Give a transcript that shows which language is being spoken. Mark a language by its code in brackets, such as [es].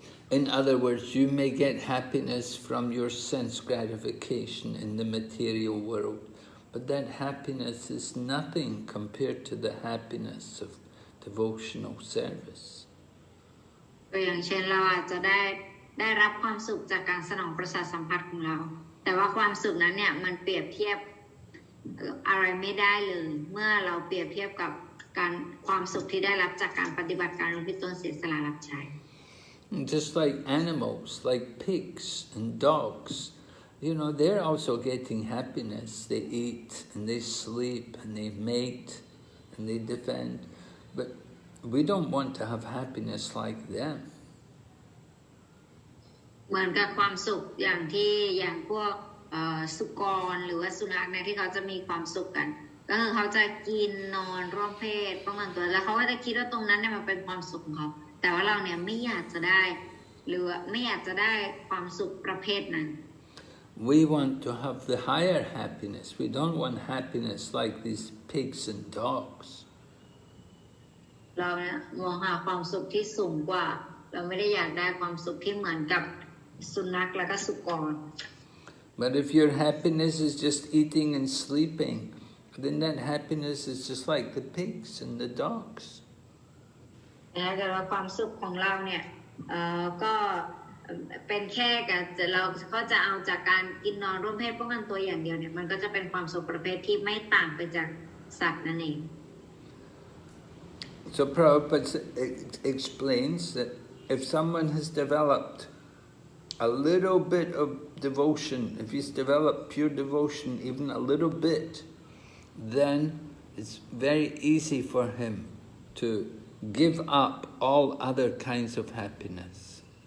[en] In other words, you may get happiness from your sense gratification in the material world, but that happiness is nothing compared to the happiness of devotional service. [th] ตัวอย่างเช่นเราอาจจะได้รับความสุขจากการสนองประสาทสัมผัสของเราแต่ว่าความสุขนั้นเนี่ยมันเปรียบเทียบอะไรไม่ได้เลยเมื่อเราเปรียบเทียบกับความสุขที่ได้รับจากการปฏิบัติการอุทิศตนเสียสละรับใช้ [en] Just like animals, like pigs and dogs, you know, they're also getting happiness. They eat and they sleep and they mate and they defend. But we don't want to have happiness like them. [th] เหมือนกับความสุขอย่างพวกสุกรหรือว่าสุนัขเนี่ยที่เขาจะมีความสุขกันก็คือเขาจะกินนอนร่วมเพศป้องกันตัวแล้วเขาก็จะคิดว่าตรงนั้นเนี่ยมันเป็นความสุขของเขาแต่ว่าเราเนี่ยไม่อยากจะได้หรือไม่อยากจะได้ความสุขประเภทนั้น [en] We want to have the higher happiness. We don't want happiness like these pigs and dogs. [th] เราเนี่ยมองหาความสุขที่สูงกว่าเราไม่ได้อยากได้ความสุขที่เหมือนกับสุนัขและก็สุกร [en] But if your happiness is just eating and sleeping, then that happiness is just like the pigs and the dogs. [th] แต่ว่าความสุขของเราเนี่ยก็เป็นแค่เราก็จะเอาจากการกินนอนร่วมเพศป้องกันตัวอย่างเดียวเนี่ยมันก็จะเป็นความสุขประเภทที่ไม่ต่างไปจากสัตว์นั่นเอง [en] So Prabhupada explains that if someone has developed a little bit of devotion, if he's developed pure devotion, even a little bit, then it's very easy for him to give up all other kinds of happiness.